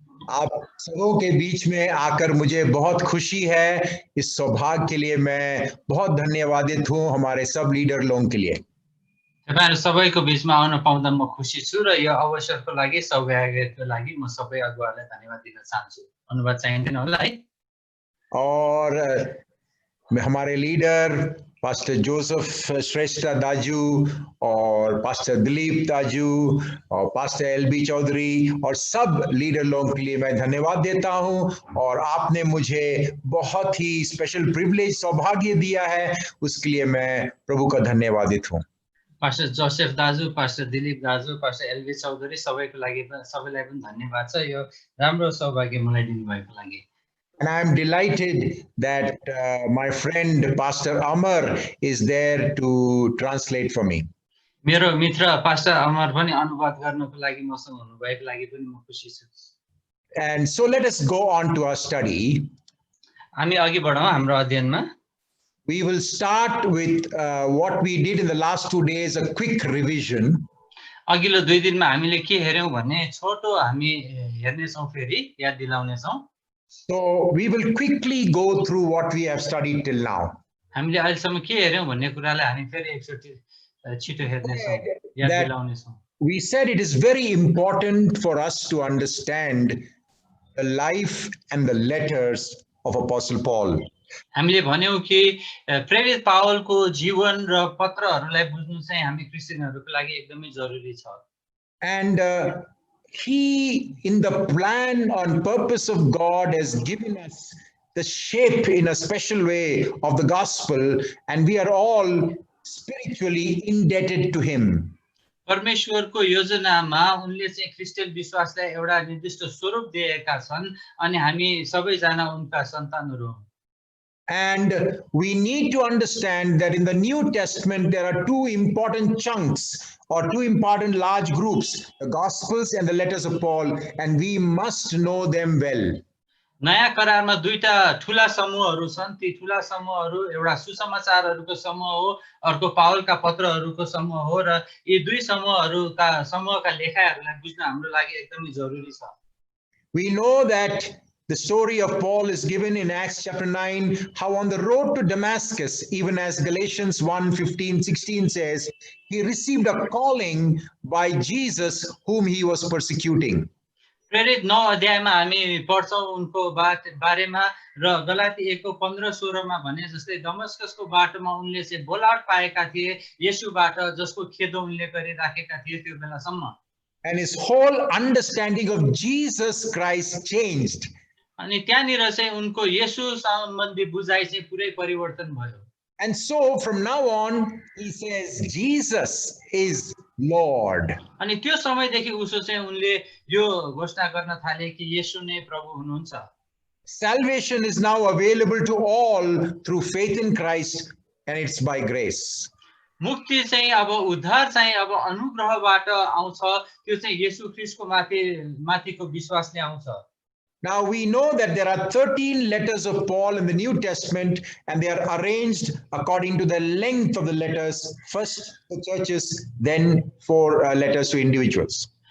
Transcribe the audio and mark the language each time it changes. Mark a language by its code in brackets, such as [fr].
[hi] आप सबों के बीच में आकर मुझे बहुत खुशी है। इस सौभाग्य के लिए मैं बहुत धन्यवादित हूँ हमारे सब लीडर लोगों के लिए। [ne] तपाईहरु सबैको बीचमा आउन पाउँदा म खुसी छु र यो अवसरको लागि सौभाग्यको लागि म सबै अगुवालाई धन्यवाद दिन चाहन्छु। अनुवाद चाहिँदैन होला है? [hi] और हमारे लीडर पास्टर जोसेफ श्रेष्ठ दाजू और पास्टर दिलीप दाजू और पास्टर एलबी चौधरी और सब लीडर लोगों के लिए मैं धन्यवाद देता हूं। और आपने मुझे बहुत ही स्पेशल प्रिविलेज सौभाग्य दिया है, उसके लिए मैं प्रभु का धन्यवादित हूं। [ne] पास्टर जोसेफ दाजु, पास्टर दिलीप दाजु, पास्टर एलबी चौधरी सबैको लागि सबैलाई पनि धन्यवाद छ यो राम्रो सौभाग्य मलाई दिनुभएको लागि। [en] And I am delighted that my friend Pastor Amar is there to translate for me. [ne] मेरो मित्र पास्टर अमर पनि अनुवाद गर्नको लागि मसँग हुनुभएको लागि पनि म खुसी छु। [en] And so let us go on to our study. [ne] हामी अघि बढौं हाम्रो अध्ययनमा। [en] We will start with what we did in the last 2 days, a quick revision. [ne] अघिल्लो 2 दिनमा हामीले के हेर्यौं भन्ने छोटो हामी हेर्ने छौं, फेरि याद दिलाउने छौं। [en] So we will quickly go through what we have studied till now. [ne] हामीले अहिलेसम्म के हेर्यौं भन्ने कुरालाई हामी फेरि एकचोटि छिटो हेर्ने छौं, याद दिलाउने छौं। [en] We said it is very important for us to understand the life and the letters of Apostle Paul. [ne] हामीले भन्यौं कि प्रेरित पावलको जीवन र पत्रहरूलाई बुझ्नु चाहिँ हामी क्रिस्चियनहरूको लागि एकदमै जरुरी छ। [en] And he, in the plan and purpose of God, has given us the shape in a special way of the gospel, and we are all spiritually indebted to him. [ne] परमेश्वरको योजनामा उनले चाहिँ क्रिस्चियन विश्वासलाई एउटा निर्दिष्ट स्वरूप दिएका छन् अनि हामी सबैजना उनका सन्तानहरू हौं। [en] And we need to understand that in the New Testament there are two important chunks or two important large groups, the Gospels and the letters of Paul, and we must know them well. [ne] नयाँ करारमा दुईटा ठूला समूहहरू छन्। ती ठूला समूहहरू एउटा सुसमाचारहरूको समूह हो, अर्को पावलका पत्रहरूको समूह हो र यी दुई समूहका लेखाहरूलाई बुझ्न हाम्रो लागि एकदमै जरुरी छ। [en] We know that the story of Paul is given in Acts chapter 9, how on the road to Damascus, even as Galatians 1:15-16 says, he received a calling by Jesus whom he was persecuting. [ne] प्रेरित 9 अध्यायमा हामी पढ्छौं उनको बारेमा र गलाती 1:15-16 मा भने जस्तै दमस्कसको बाटोमा उनले चाहिँ बोलावट पाएका थिए येशूबाट, जसको खेदो उनले गरिराखेका थिए त्यो बेलासम्म। [en] And his whole understanding of Jesus Christ changed. [ne] अनि त्यहाँनिर चाहिँ उनको येशू सम्बन्धी बुझाइ चाहिँ पुरै परिवर्तन भयो। [en] And so from now on he says Jesus is Lord. [ne] अनि त्यो समयदेखि उसो चाहिँ उनले यो घोषणा गर्न थाले कि येशू नै प्रभु हुनुहुन्छ। [en] Salvation is now available to all through faith in Christ, and it's by grace. [ne] मुक्ति चाहिँ अब उद्धार चाहिँ अब अनुग्रहबाट आउँछ, त्यो चाहिँ येशू ख्रीष्टको माथिको विश्वासले आउँछ। [en] Now we know that there are 13 letters of Paul in the New Testament, and they are arranged according to the length of the letters. First the churches, then 4 letters to individuals.